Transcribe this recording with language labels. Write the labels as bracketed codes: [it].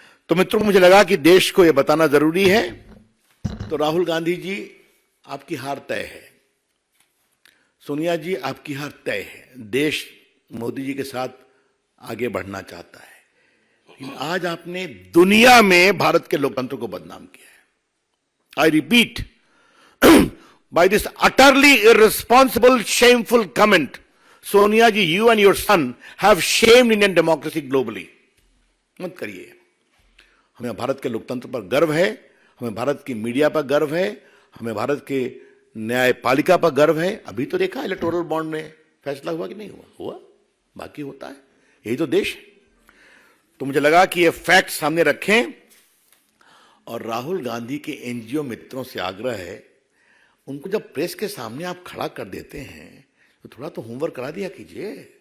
[hi] तो मित्रों, मुझे लगा कि देश को यह बताना जरूरी है। तो राहुल गांधी जी, आपकी हार तय है। सोनिया जी, आपकी हार तय है। देश मोदी जी के साथ आगे बढ़ना चाहता है, लेकिन आज आपने दुनिया में भारत के लोकतंत्र को बदनाम किया है। [en] I repeat, by this utterly irresponsible, shameful comment, Sonia ji, you and your son have shamed Indian democracy globally. [hi] मत करिए। हमें भारत के लोकतंत्र पर गर्व है, हमें भारत की मीडिया पर गर्व है, हमें भारत के न्यायपालिका पर गर्व है। अभी तो देखा इलेक्टोरल बॉन्ड में फैसला हुआ कि नहीं हुआ? हुआ, बाकी होता है। यही तो देश है। तो मुझे लगा कि ये फैक्ट सामने रखें, और राहुल गांधी के एनजीओ मित्रों से आग्रह है, उनको जब प्रेस के सामने आप खड़ा कर देते हैं तो थोड़ा तो होमवर्क करा दिया कीजिए।